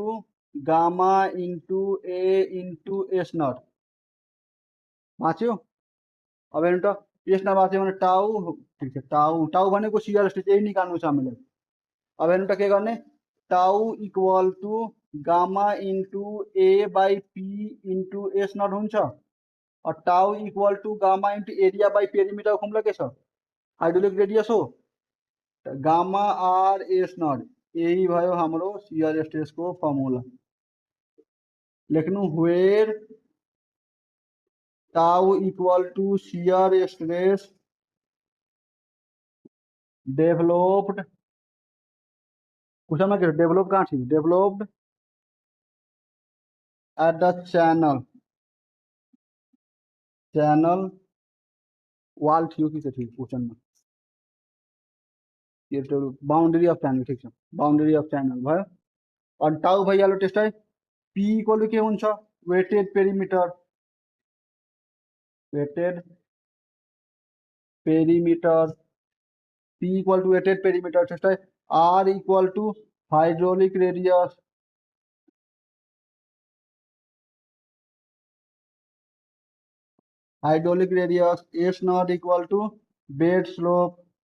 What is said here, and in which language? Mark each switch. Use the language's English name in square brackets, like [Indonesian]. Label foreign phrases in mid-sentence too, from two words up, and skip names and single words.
[English] gamma into A into S naught [Nepali] बाँच्यो अब हेर्नु त [English] S naught [Nepali] बाँच्यो भने [English] टाउ [Nepali] ठिक छ [English] टाउ भनेको shear stress [Nepali] यही निकाल्नु छ हामीले अब हेर्नु त के गर्ने [English] tau equal to gamma into A by P into S naught हुन्छ और tau equal to gamma into area by perimeter formula [Nepali] के छ [English] hydraulic radius हो gamma R S naught [Nepali] यही भयो हाम्रो [English] shear stress को फॉर्मूला लेख्नु वेयर tau equal to shear stress developed question में डेभलप [Hindi] कहाँ थी [English] डेभलप्ड at the channel wall [Nepali] थियो कि थियो [English] क्वेश्चन [Hindi] में ये तो [English] boundary of channel [Nepali] ठीक छ [English] boundary of channel [Nepali] भयो अनि [English] टाउ [Nepali] भइहाल्यो त्यस्तै [English] P equal [Nepali] के हुन्छ [English] wetted perimeter P equal to wetted perimeter त्यस्तै R equal to hydraulic radius S naught equal to bed slope